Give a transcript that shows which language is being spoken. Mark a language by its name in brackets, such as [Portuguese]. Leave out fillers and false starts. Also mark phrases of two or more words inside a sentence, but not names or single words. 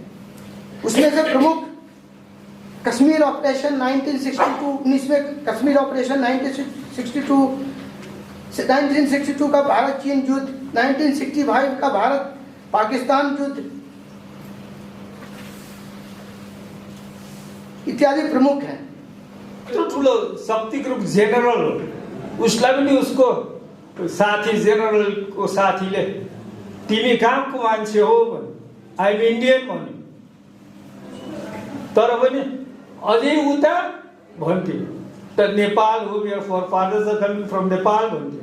[Hindi] उसमें से प्रमुख कश्मीर ऑपरेशन 1962 कश्मीर ऑपरेशन 1962 का भारत चीन युद्ध, 1965 का भारत पाकिस्तान युद्ध इत्यादि प्रमुख हैं। [Nepali] तो ठुलो शक्ति ग्रुप जेनरल हो, उसलाई पनि उसको साथी जेनरलको साथीले तिमी कहाँको मान्छे हो भने [English] I am Indian [Nepali] भन्यो, तर पनि अझै उता भन्थ्यो त नेपाल हो, मेरो [English] fathers are coming from Nepal [Nepali] भन्थ्यो।